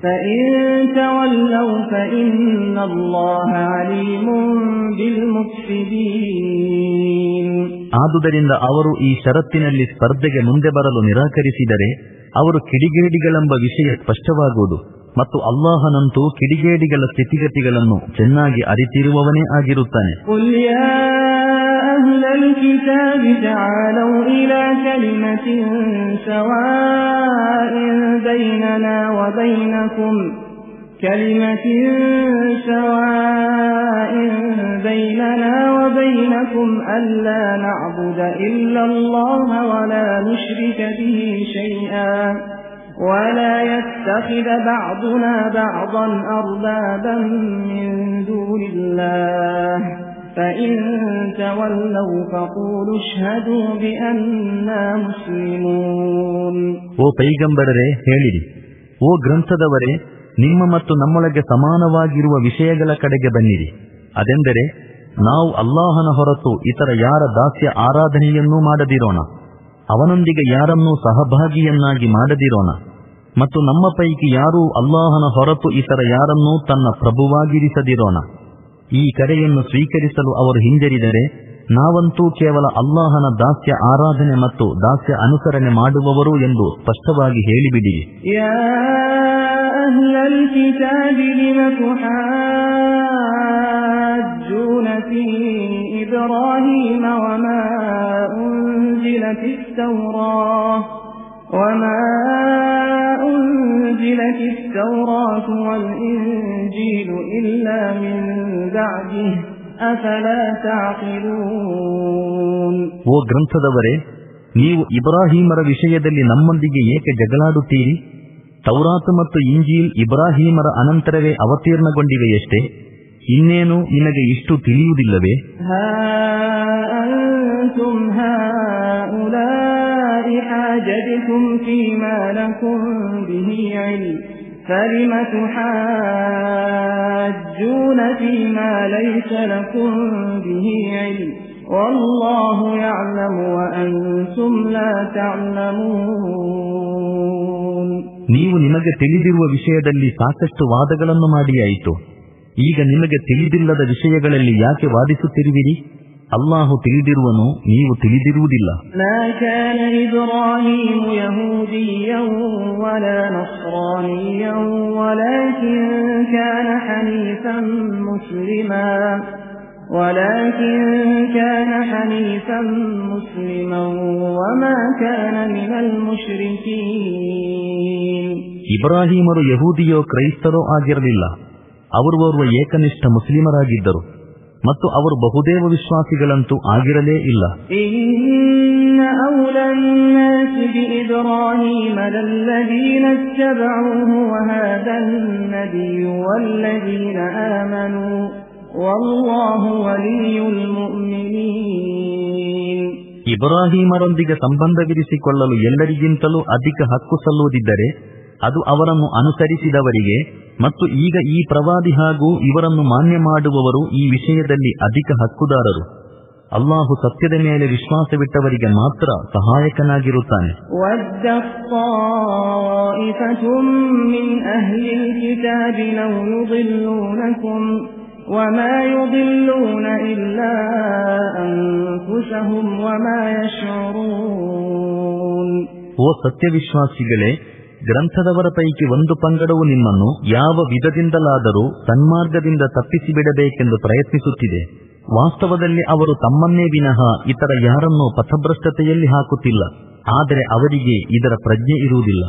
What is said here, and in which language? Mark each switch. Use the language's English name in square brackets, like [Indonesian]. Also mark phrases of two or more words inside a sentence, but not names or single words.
[Kannada] ಆದುದರಿಂದ ಅವರು ಈ ಷರತ್ತಿನಲ್ಲಿ ಸ್ಪರ್ಧೆಗೆ ಮುಂದೆ ಬರಲು ನಿರಾಕರಿಸಿದರೆ ಅವರು ಕಿಡಿಗೇಡಿಗಳೆಂಬ ವಿಷಯ ಸ್ಪಷ್ಟವಾಗುವುದು ಮತ್ತು ಅಲ್ಲಾಹನಂತೂ ಕಿಡಿಗೇಡಿಗಳ ಸ್ಥಿತಿಗತಿಗಳನ್ನು ಚೆನ್ನಾಗಿ ಅರಿತಿರುವವನೇ ಆಗಿರುತ್ತಾನೆ. [Arabic] أهل الكتاب تعالوا إلى كلمة سواء بيننا وبينكم ألا نعبد إلا الله ولا نشرك به شيئا ولا يتخذ بعضنا بعضا أربابا من دون الله فإن تولوا فقولوا اشهدوا بأننا مسلمون. [Kannada] ಓ ಪೈಗಂಬರರೇ, ಹೇಳಿರಿ, ಓ ಗ್ರಂಥದವರೇ, ನಿಮ್ಮ ಮತ್ತು ನಮ್ಮೊಳಗೆ ಸಮಾನವಾಗಿರುವ ವಿಷಯಗಳ ಕಡೆಗೆ ಬನ್ನಿರಿ. ಅದೆಂದರೆ, ನಾವು ಅಲ್ಲಾಹನ ಹೊರತು ಇತರ ಯಾರ ದಾಸ್ಯ ಆರಾಧನೆಯನ್ನೂ ಮಾಡದಿರೋಣ, ಅವನೊಂದಿಗೆ ಯಾರನ್ನೂ ಸಹಭಾಗಿಯನ್ನಾಗಿ ಮಾಡದಿರೋಣ, ಮತ್ತು ನಮ್ಮ ಪೈಕಿ ಯಾರೂ ಅಲ್ಲಾಹನ ಹೊರತು ಇತರ ಯಾರನ್ನೂ ತನ್ನ ಪ್ರಭುವಾಗಿರಿಸದಿರೋಣ. ಈ ಕರೆಯನ್ನು ಸ್ವೀಕರಿಸಲು ಅವರು ಹಿಂಜರಿದರೆ, ನಾವಂತೂ ಕೇವಲ ಅಲ್ಲಾಹನ ದಾಸ್ಯ ಆರಾಧನೆ ಮತ್ತು ದಾಸ್ಯ ಅನುಸರಣೆ ಮಾಡುವವರು ಎಂದು ಸ್ಪಷ್ಟವಾಗಿ ಹೇಳಿಬಿಡಿರಿ. [Arabic] وما أنزلت التوراة والإنجيل إلا من بعده أفلا تعقلون. [Kannada] ಓ ಗ್ರಂಥದವರೇ, ನೀವು ಇಬ್ರಾಹೀಮರ ವಿಷಯದಲ್ಲಿ ನಮ್ಮೊಂದಿಗೆ ಏಕೆ ಜಗಳಾಡುತ್ತೀರಿ? ತೌರಾತ್ ಮತ್ತು ಇಂಜೀಲ್ ಇಬ್ರಾಹೀಮರ ಅನಂತರವೇ ಅವತೀರ್ಣಗೊಂಡಿವೆಯಷ್ಟೇ, ಇನ್ನೇನು ನಿಮಗೆ ಇಷ್ಟು ತಿಳಿಯುವುದಿಲ್ಲವೇ? [Arabic] حاجتكم فيما لكم به علم فلم تحاجون فيما ليس لكم به علم والله يعلم وأنتم لا تعلمون. [Kannada] ನೀವು ನಿಮಗೆ ತಿಳಿದಿರುವ ವಿಷಯದಲ್ಲಿ ಸಾಕಷ್ಟು ವಾದಗಳನ್ನು ಮಾಡಿಯಾಯಿತು. ಈಗ ನಿಮಗೆ ತಿಳಿದಿಲ್ಲದ ವಿಷಯಗಳಲ್ಲಿ ಯಾಕೆ ವಾದಿಸುತ್ತಿರುವಿರಿ? ಅಲ್ಲಾಹು ತಿಳಿದಿರುವನು, ನೀವು ತಿಳಿದಿರುವುದಿಲ್ಲ. [Arabic] ما كان إبراهيم يهوديا ولا نصرانيا ولكن كان حنيفا مسلما وما كان من المشركين. [Kannada] ಇಬ್ರಾಹೀಮರು ಯಹೂದಿಯೋ ಕ್ರೈಸ್ತರೋ ಆಗಿರಲಿಲ್ಲ. ಅವರು ಓರ್ವ ಏಕನಿಷ್ಠ ಮುಸ್ಲಿಮರಾಗಿದ್ದರು ಮತ್ತು ಅವರು ಬಹುದೇವ ವಿಶ್ವಾಸಿಗಳಂತೂ ಆಗಿರಲೇ ಇಲ್ಲ. [Arabic] إن أولى الناس بإبراهيم للذين اتبعوه وهذا النبي والذين آمنوا والله ولي المؤمنين. [Kannada] ಇಬ್ರಾಹಿಮರೊಂದಿಗೆ ಸಂಬಂಧವಿರಿಸಿಕೊಳ್ಳಲು ಎಲ್ಲರಿಗಿಂತಲೂ ಅಧಿಕ ಹಕ್ಕು ಸಲ್ಲುವುದಿದ್ದರೆ ಅದು ಅವರನ್ನು ಅನುಸರಿಸಿದವರಿಗೆ ಮತ್ತು ಈಗ ಈ ಪ್ರವಾದಿ ಹಾಗೂ ಇವರನ್ನು ಮಾನ್ಯ ಮಾಡುವವರು ಈ ವಿಷಯದಲ್ಲಿ ಅಧಿಕ ಹಕ್ಕುದಾರರು. ಅಲ್ಲಾಹು ಸತ್ಯದ ಮೇಲೆ ವಿಶ್ವಾಸವಿಟ್ಟವರಿಗೆ ಮಾತ್ರ ಸಹಾಯಕನಾಗಿರುತ್ತಾನೆ. [Arabic] وما يضلون إلا أنفسهم وما يشعرون. [Kannada] ಓ ಸತ್ಯವಿಶ್ವಾಸಿಗಳೇ, ಗ್ರಂಥದವರ ಪೈಕಿ ಒಂದು ಪಂಗಡವು ನಿಮ್ಮನ್ನು ಯಾವ ವಿಧದಿಂದಲಾದರೂ ಸನ್ಮಾರ್ಗದಿಂದ ತಪ್ಪಿಸಿಬಿಡಬೇಕೆಂದು ಪ್ರಯತ್ನಿಸುತ್ತಿದೆ. ವಾಸ್ತವದಲ್ಲಿ ಅವರು ತಮ್ಮನ್ನೇ ವಿನಃ ಇತರ ಯಾರನ್ನೂ ಪಥಭ್ರಷ್ಟತೆಯಲ್ಲಿ ಹಾಕುತ್ತಿಲ್ಲ, ಆದರೆ ಅವರಿಗೆ ಇದರ ಪ್ರಜ್ಞೆ ಇರುವುದಿಲ್ಲ.